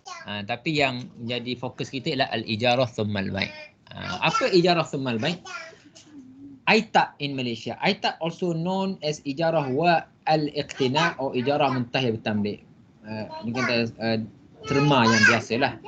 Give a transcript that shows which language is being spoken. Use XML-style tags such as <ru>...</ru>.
<ms>Tapi yang jadi fokus kita ialah al-ijarah thummal bai'. Apa ijarah thummal bai'? Aitab</ms> <en>in Malaysia. Aitab also known as ijarah wa al-iqtina'</en> <ms>atau</ms> <en>ijarah muntahiyah bitamlik.</en> <ms>Ini kan terma yang biasalah.</ms>